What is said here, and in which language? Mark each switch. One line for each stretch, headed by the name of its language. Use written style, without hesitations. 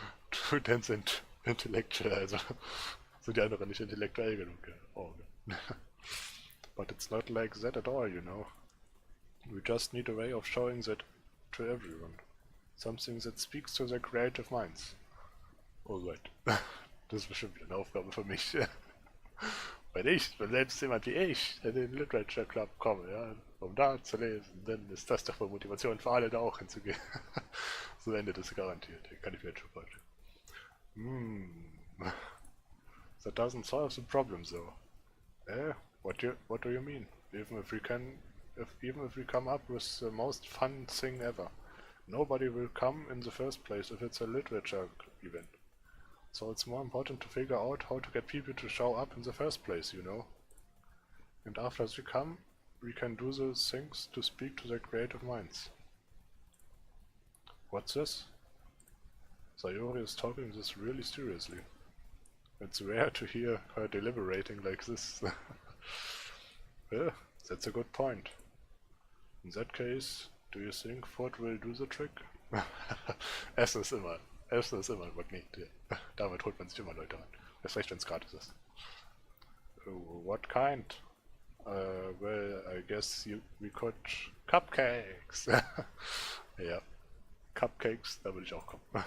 English: Too dense and intellectual,
German: also sind die anderen nicht intellektuell genug. Oh.
English: But it's not like that at all, you know. We just need a way of showing that to everyone. Something that speaks to their creative minds. Alright.
German: Das ist bestimmt wieder eine Aufgabe für mich. Wenn selbst jemand wie ich in den Literature Club komme, ja, um da zu lesen, dann ist das doch wohl Motivation für alle, da auch hinzugehen. So endet es garantiert, kann ich mir jetzt schon vorstellen.
English: That doesn't solve the problem though. What do you mean? Even if we come up with the most fun thing ever, nobody will come in the first place if it's a literature event. So it's more important to figure out how to get people to show up in the first place, you know. And after they come, we can do those things to speak to their creative minds. What's this? Sayuri is talking this really seriously. It's rare to hear her deliberating like this. Yeah, that's a good point. In that case, do you think food will do the trick?
German: Essen ist immer ein Magnet. Ja. Damit holt man sich immer Leute an. Erst recht, wenn es gratis ist.
English: What kind? Well, I guess we could...
German: Cupcakes! Ja, Cupcakes, da würde ich auch kommen.